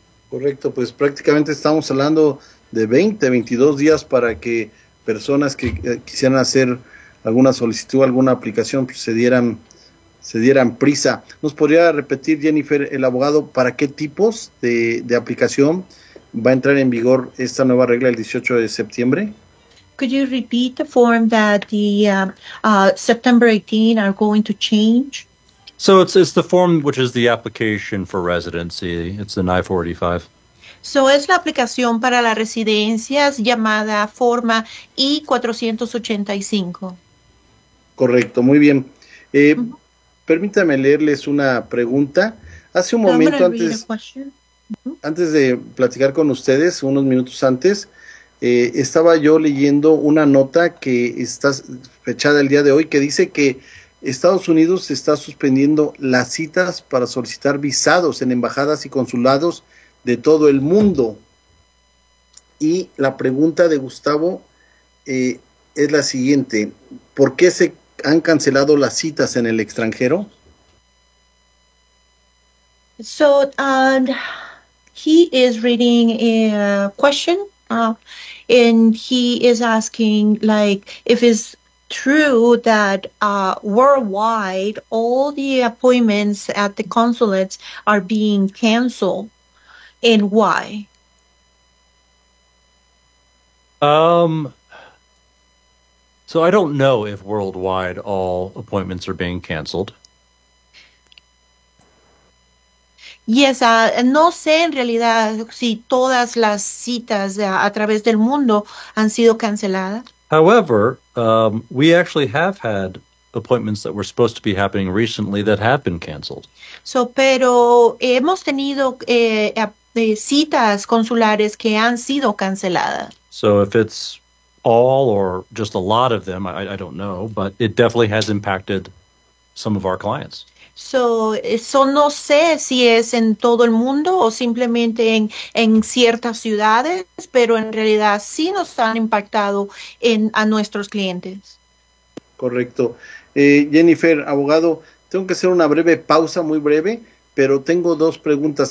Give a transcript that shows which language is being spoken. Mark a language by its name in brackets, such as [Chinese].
[Spanish] Correcto, pues prácticamente estamos hablando de 20, 22 días para que personas que quisieran hacer alguna solicitud, alguna aplicación, pues se dieran prisa. ¿Nos podría repetir, Jennifer, el abogado, para qué tipos de aplicación va a entrar en vigor esta nueva regla el 18 de septiembre? [English] Could you repeat the form that the September 18 are going to change? So it's the form which is the application for residency. It's an I-485. [Spanish] So es la aplicación para la residencia llamada forma I-485. Correcto, muy bien. Permítame leerles una pregunta. Hace un momento antes de platicar con ustedes, unos minutos antes, estaba yo leyendo una nota que está fechada el día de hoy que dice que Estados Unidos está suspendiendo las citas para solicitar visados en embajadas y consulados de todo el mundo. Y la pregunta de Gustavo es la siguiente: ¿por qué se han cancelado las citas en el extranjero? [English] So, he is reading a question, and he is asking, like, if it's true that worldwide all the appointments at the consulates are being canceled, and why? So I don't know if worldwide all appointments are being canceled. [Spanish] Yes, no sé en realidad si todas las citas a través del mundo han sido canceladas. [English] However, we actually have had appointments that were supposed to be happening recently that have been canceled. [Spanish] So, pero hemos tenido de citas consulares que han sido canceladas. [English] So if it's all or just a lot of them, I don't know, but it definitely has impacted some of our clients. [Spanish] So no sé si es en todo el mundo o simplemente en ciertas ciudades, pero en realidad sí nos han impactado a nuestros clientes. Correcto. Jennifer, abogado, tengo que hacer una breve pausa, muy breve, pero tengo dos preguntas.